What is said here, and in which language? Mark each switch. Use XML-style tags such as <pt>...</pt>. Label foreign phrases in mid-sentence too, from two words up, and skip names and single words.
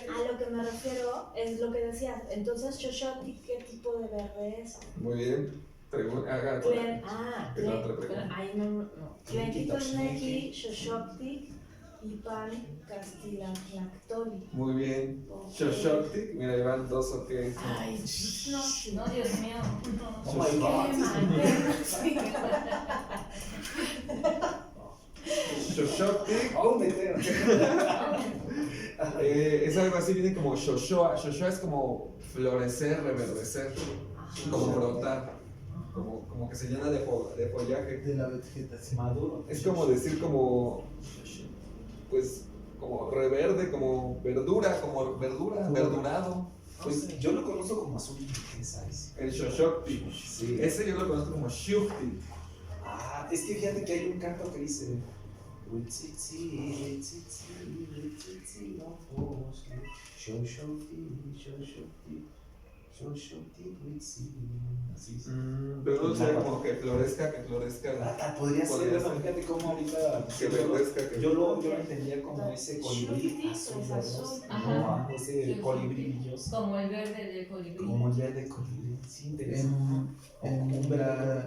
<es>a lo que me refiero es lo que decías. Entonces, Xoxoctic, ¿qué tipo de verde es? Muy bien. Haga Clen, ¿Qué tal otra pregunta? ahí no.</es> <nah>Clenquitosneki, Xoxoctic, Ipan Castilanclactoli.</nah> <es>Muy bien. Xoxoctic, mira, ahí van dos o qué. Ay, no, No, Dios mío.</es> <en>Oh my God.</en> <es>Xoxoctic Oh, meter. es algo así, viene como Xoxoa. Xoxoa es como florecer, reverdecer, como brotar, como que se llena de follaje. De la vegetación. Maduro. Es como decir pues, como reverde, como verdura, verdurado. Pues yo lo conozco como azul turquesa. El Xoxoctic. Sí. Ese yo lo conozco como Xiuctic. Ah, es que fíjate que hay un canto que dice</es> <nah>Uitsitsi, uitsitsi, uitsitsi, no fosque, Xoxoctic, Xoxoctic, Xoxoctic, uitsitsi.</nah> <es>Así es. Pero no sería como que florezca. Podría ser, Podría ¿no? ser. Fíjate cómo ahorita Que verdezca, que yo lo entendía como ese colibrí Xoxoctic azul, es ¿verdad? azul. Ajá. Como ese colibrí brilloso, Como el verde de colibrí. como el verde colibrí, sí, interesante.</es>